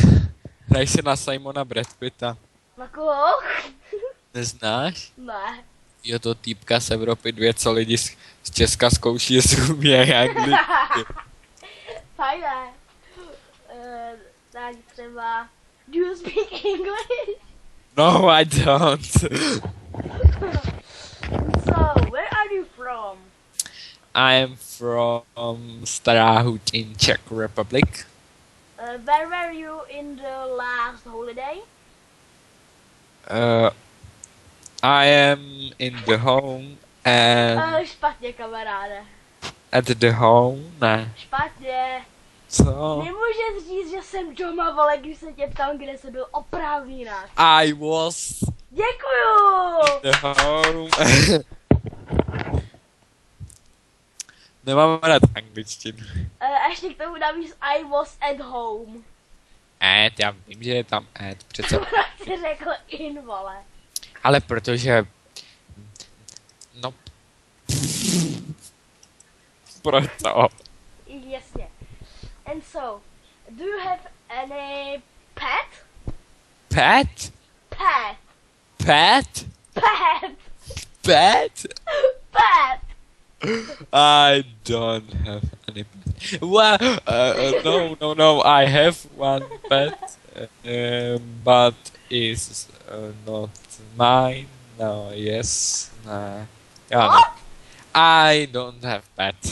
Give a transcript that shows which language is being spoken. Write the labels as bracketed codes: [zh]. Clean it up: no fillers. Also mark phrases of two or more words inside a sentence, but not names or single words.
[cs] Hraj si na Simona Brad Pitta. Na koho? Neznáš? Ne. Jo, to týpka z Evropy 2, co lidi z Česka zkouší, jestli umějí anglicky. Fajné. Tak třeba... [en] Do you speak English? No, I don't. So, where are you from? I am from Starahut in Czech Republic. Where were you in the last holiday? I am in the home and [cs] Špatně, kamaráde. [en] at the home. [cs] Ne. Špatně. Co? Nemůžeš říct, že jsem doma, vole, když se tě ptám, kde jsi byl opravdu jinak. [en] I was [cs] Děkuju! [en] the home. [cs] Nemám rád angličtinu. A ještě k tomu navíc [en] I was at home. [cs] Já vím, že je tam přece. Proč jsi řekl in, vole? Ale protože... No... Proto. Jasně. [en] And so, do you have any pet? Pet? Pet. Pet? Pet. Pet? Pet. I don't have any pet. Well, no, I have one pet, but it's not mine. No, yes, nah. Yeah, no. What? I don't have pet.